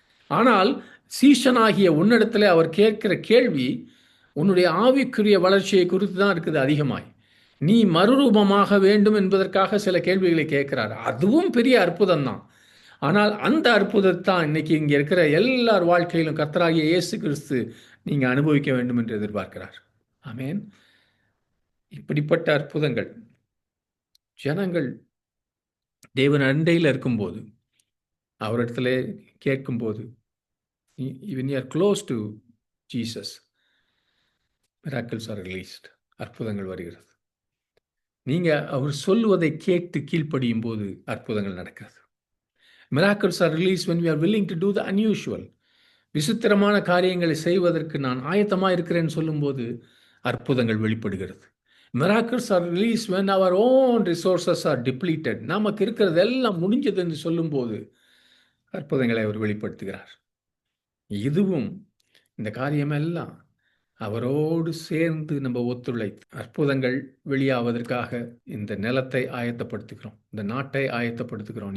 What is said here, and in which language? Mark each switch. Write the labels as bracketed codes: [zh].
[ta] ஆனால் சீஷனாகிய உன்னிடத்தில் அவர் கேட்கிற கேள்வி உன்னுடைய ஆவிக்குரிய வளர்ச்சியை குறித்து தான் இருக்குது அதிகமாய். நீ மறுரூபமாக வேண்டும் என்பதற்காக சில கேள்விகளை கேட்கிறார். அதுவும் பெரிய அற்புதம் தான். ஆனால் அந்த அற்புதத்தான் இன்னைக்கு இங்கே இருக்கிற எல்லார் வாழ்க்கையிலும் கர்த்தராகிய இயேசு கிறிஸ்து நீங்கள் அனுபவிக்க வேண்டும் என்று எதிர்பார்க்கிறார். ஆமென். இப்படிப்பட்ட அற்புதங்கள் ஜனங்கள் தேவன் அண்டையில் இருக்கும்போது, அவரிடத்துல கேட்கும்போது, [en] when you are close to Jesus, miracles are released. [ta] அற்புதங்கள் வருகிறது. நீங்கள் அவர் சொல்லுவதை கேட்டு கீழ்ப்படியும் போது அற்புதங்கள் நடக்கிறது. [en] Miracles are released when we are willing to do the unusual. [ta] விசித்திரமான காரியங்களை செய்வதற்கு நான் ஆயத்தமாக இருக்கிறேன்னு சொல்லும்போது அற்புதங்கள் வெளிப்படுகிறது. [en] Miracles are released when our own resources are depleted. [ta] நமக்கு இருக்கிறது எல்லாம் முடிஞ்சது என்று சொல்லும்போது அற்புதங்களை அவர் வெளிப்படுத்துகிறார். இதுவும் இந்த காரியமெல்லாம் அவரோடு சேர்ந்து நம்ம ஒத்துழைத்து அற்புதங்கள் வெளியாவதற்காக இந்த நிலத்தை ஆயத்தப்படுத்துகிறோம், இந்த நாட்டை ஆயத்தப்படுத்துகிறோம்.